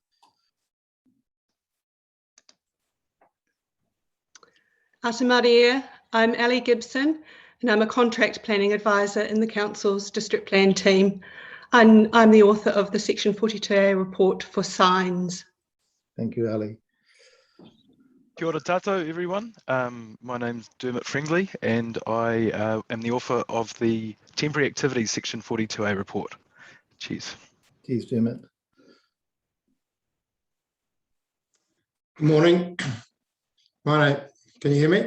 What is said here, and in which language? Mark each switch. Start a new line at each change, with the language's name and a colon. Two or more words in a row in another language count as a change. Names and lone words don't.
Māori: Ata Maria,
English: I'm Ali Gibson and I'm a contract planning advisor in the Council's District Plan team. I'm the author of the Section 42A report for signs. Thank you, Ali.
Māori: Kia ora tātou,
English: everyone. My name's Dermot Fringley and I am the author of the Temporary Activities Section 42A report. Cheers. Cheers, Dermot. Good morning. Can you hear me?